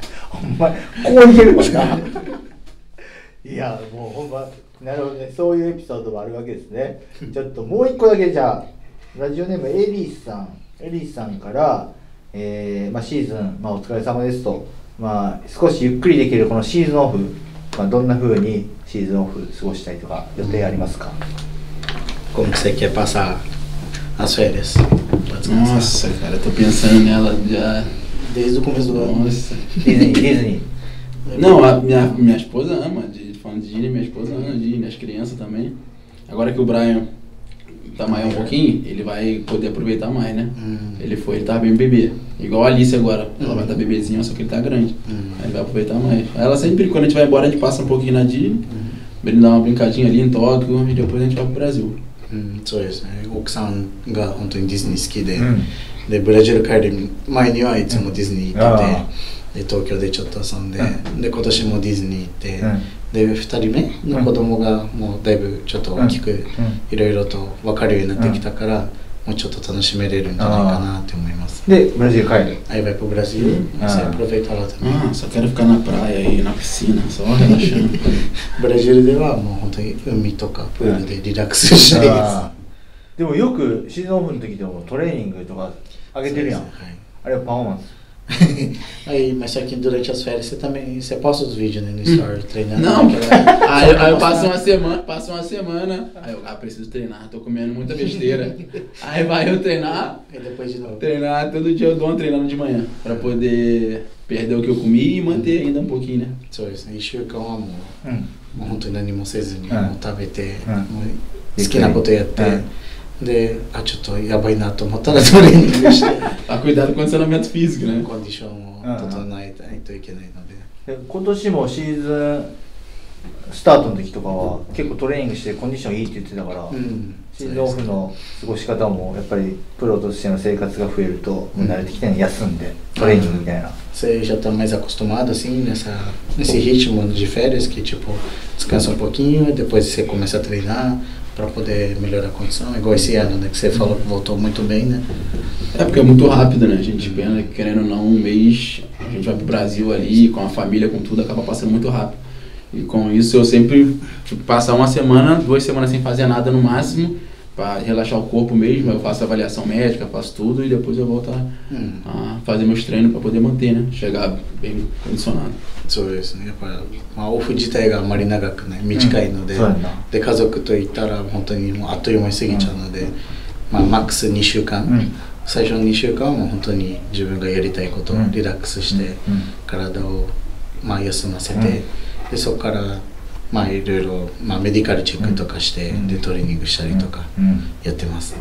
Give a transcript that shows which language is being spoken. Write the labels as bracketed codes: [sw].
[ja] ほんまこういけるもんな。いやもうほんまなるほどね、そういうエピソードもあるわけですね。ちょっともう一個だけじゃあラジオネームエリーさんから、シーズン、お疲れ様ですと、少しゆっくりできるこのシーズンオフ、どんな風にシーズンオフ過ごしたいとか予定ありますか？ [pt] Como que você quer passar as férias? Nossa, cara, eu tô pensando nela já. Desde o começo do ano. Nossa. Disney. Não, minha esposa ama, falando de Disney, minha esposa ama Disney, as crianças também. Agora que o Brian tá maior um pouquinho, ele vai poder aproveitar mais, né? Ele tava bem bebê. Igual a Alice agora, ela vai estar bebezinha, só que ele tá grande. Aí ele vai aproveitar mais. Aí ela sempre, quando a gente vai embora, a gente passa um pouquinho na Disney, ele dá uma brincadinha ali em Tóquio e depois a gente vai pro Brasil. [ja] そうですね。奥さんが本当にディズニー好きで、でブラジル帰る前にはいつもディズニー行ってて、で東京でちょっと遊んで、で今年もディズニー行って、で2人目の子供がもうだいぶちょっと大きくいろいろと分かるようになってきたから、もうちょっと楽しめれるんじゃないかなって思います。でブラジル帰る。 [pt] Aí vai pro Brasil, você aproveita lá também. Ah, só quero ficar na praia e na piscina, só relaxando. [ja] ブラジルではもう本当に海とかプールでリラックスしたいです。でもよくシーズンオフの時でもトレーニングとか上げてるやん。あれはパフォーマンス。 [pt] Aí, mas só que durante as férias você posta os vídeos, né, no story treinando. Não, aí eu passo uma semana, aí eu preciso treinar, tô comendo muita besteira. Aí vai eu treinar, e depois de novo. Treinar, todo dia eu dou uma treinando de manhã, pra poder perder o que eu comi e manter ainda um pouquinho, né? [ja] そうですね、1週間はもう本当に何もせずにもう食べて、好きなことやって、で、ちょっとやばいなと思ったらトレーニングして、 [pt] cuidar do condicionamento físico, né? [ja] コンディションを整えないといけないので。今年もシーズンスタートの時とかは結構トレーニングしてコンディションいいって言ってたから、シーズンオフの過ごし方もやっぱりプロとしての生活が増えるともう慣れてきてるの休んでトレーニングみたいな。 [pt] Você já tá mais acostumado assim nesse ritmo de férias que tipo descansa um pouquinho e depois você começa a treinar para poder melhorar a condição, igual esse ano, né, que você falou que voltou muito bem, né? É porque é muito rápido, né? A gente pensa que querendo ou não, um mês a gente vai pro Brasil ali, com a família, com tudo, acaba passando muito rápido. E com isso eu sempre passar uma semana, 2 semanas sem fazer nada no máximo, para relaxar o corpo mesmo. Eu faço avaliação médica, faço tudo e depois eu volto a fazer meus treinos para poder manter, né? Chegar bem condicionado. [ja] そうですね。やっぱオフ自体があまり長くない短いので、で家族といったら本当にもうあっという間に過ぎちゃうので、マックス2週間、最初の2週間はもう本当に自分がやりたいことをリラックスして、体を休ませて、でそこからいろいろメディカルチェックとかして、でトレーニングしたりとかやってます。